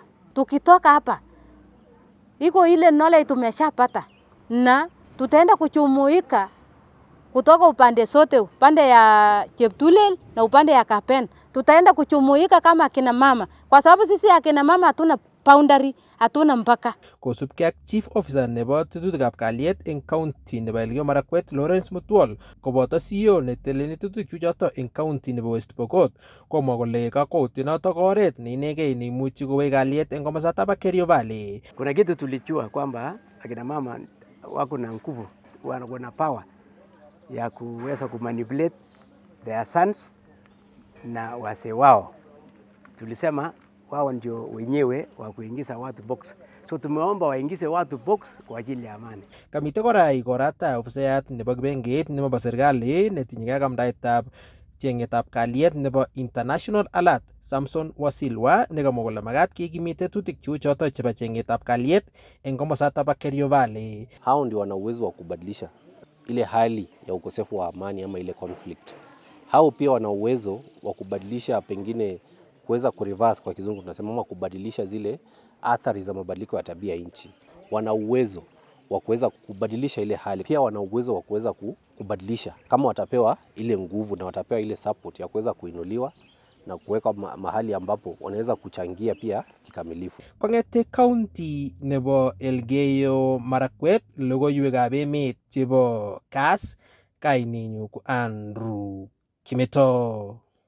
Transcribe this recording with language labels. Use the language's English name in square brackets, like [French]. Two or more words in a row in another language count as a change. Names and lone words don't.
[Swahili] Tukitoka hapa iko ile knowledge tumeshapata na tutaenda kuchumuika kutoka upande sote, upande ya Cheptulel na upande ya Kapen. Tutaenda kuchumuika kama akina mama, kwa sababu sisi akina mama hatuna boundary, hatuna mpaka. [Kalenjin] Kosubkei ak [English] Chief Officer [Kalenjin] nebo tetutikab kalyet eng county nebo Elgeyo Marakwet Lawrence Mutual koboto CEO netelelni tetutichuto eng county nebo West Pokot komwa kole kakwautionoto ko oret neinegei neimuchi kowech kalyet eng komosatak bo Kerio Valley. [Swahili] Kuna kitu tulijua kwamba akina mama wako na nguvu, wana power ya kuweza kumanipulate [English] their sons [Swahili] na wase wao. Tulisema wao ndio wenyewe wa kuingiza watu box. So tumeomba waingize watu box kwa ajili ya amani. [Kalenjin] Kamite kora ikorata ofisayat nebo kibengeit nebo serikali netinyegei ak amdaetab cheng'etab kalyet nebo International Alert Samson Wasilwa nekamwa kole makat kekimit tetutik cheu choto chebo cheng'etab kalyet eng komosatak bo Kerio Valley. [Swahili] Hao ndio wana uwezo wa kubadilisha ile hali ya ukosefu wa amani ama ile conflict. Hao pia wana uwezo wa kubadilisha, pengine kuweza kureverse kwa kizungu tunasema, ama kubadilisha zile athari za mabadiliko ya tabia nchi. Wana uwezo wa kuweza kubadilisha ile hali. Pia wana uwezo wa kuweza kubadilisha kama watapewa ile nguvu na watapewa ile support ya kuweza kuinuliwa na kuweka mahali ambapo wanaweza kuchangia pia kikamilifu. [Kalenjin] Kong'ete county nebo Elgeyo Marakwet, logoiwekab emet chebo Kass, kainenyu ko Andrew Kimeto.